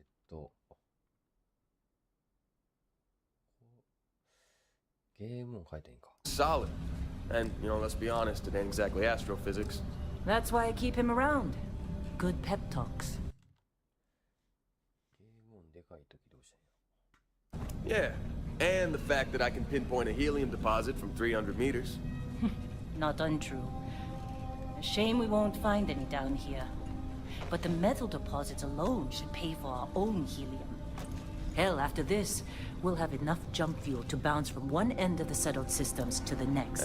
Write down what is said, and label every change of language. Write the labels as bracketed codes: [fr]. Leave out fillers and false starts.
[ja] こうゲームを変えたらいいんか。 [en] Solid. And, let's be honest, it ain't exactly astrophysics. That's why I keep him around. Good pep talks. [ja] ゲーム音でかいときどうしたんや。 [en] Yeah. And the fact that I can pinpoint a helium deposit from 300 meters. Not untrue. A shame we won't find any down here. But the metal deposits alone should pay for our own helium. Hell, after this, we'll have enough jump fuel to bounce from one end of the settled systems to the next.